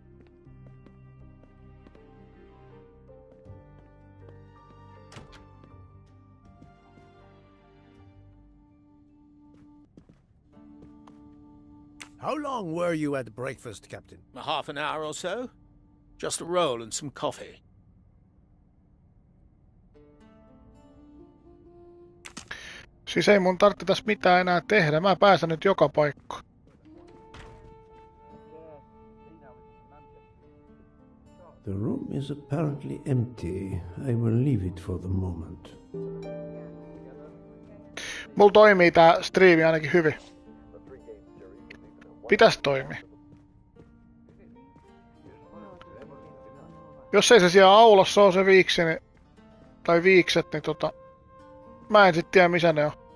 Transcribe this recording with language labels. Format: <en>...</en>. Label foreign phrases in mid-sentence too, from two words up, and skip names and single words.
<en>How long were you at breakfast, Captain? A half an hour or so. Just a roll and some coffee.</en> <fi>Siis ei mun tarvitse tässä mitään enää tehdä. Mä pääsen nyt joka paikkaan.</fi> <en>The room is apparently empty. I will leave it for the moment.</en> <fi>Mulla toimii tää striimi ainakin hyvin. Pitäis toimia. Jos ei se siellä aulassa oo se viiksi, niin, tai viikset, niin mä en sit tiedä missä ne on.</fi>